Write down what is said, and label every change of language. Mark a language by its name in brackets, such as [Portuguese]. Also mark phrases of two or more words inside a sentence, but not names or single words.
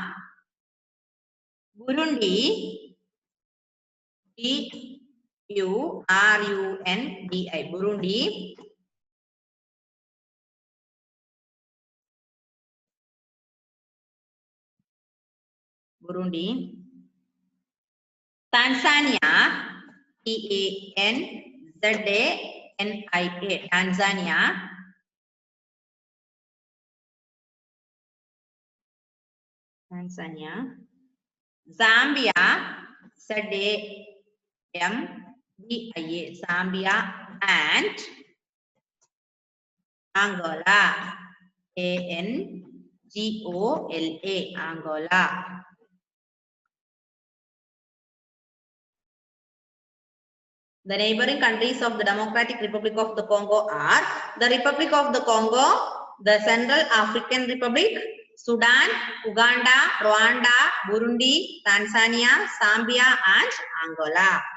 [English] Burundi, BURUNDI, Burundi, Tanzania, TANZANIA, Tanzania, Zambia, ZAMBIA, Zambia, and Angola, ANGOLA, Angola. The neighboring countries of the Democratic Republic of the Congo are the Republic of the Congo, the Central African Republic, Sudan, Uganda, Rwanda, Burundi, Tanzania, Zambia, and Angola.